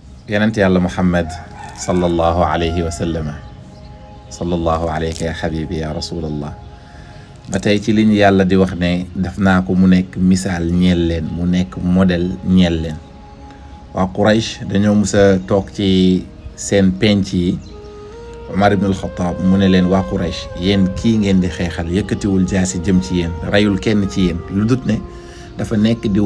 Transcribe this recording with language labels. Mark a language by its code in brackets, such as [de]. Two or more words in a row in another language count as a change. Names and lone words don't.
[ar] يننت يالله محمد صلى الله عليه وسلم صلى الله عليك يا حبيبي يا رسول الله [wo] batay ci liñ yàlla di wax ne def naa ko mu nekk misaal ñeel leen mu nekk modèle ñeel leen waa Quraysh dañoo musa toog ci seen penc yi Umar ibn al-Khattab mu ne leen waa Quraysh yéen kii ngeen di xeexal yëkkatiwul jaasi jëm ci yéen rayul kenn ci yéen lu dut ne dafa nekk di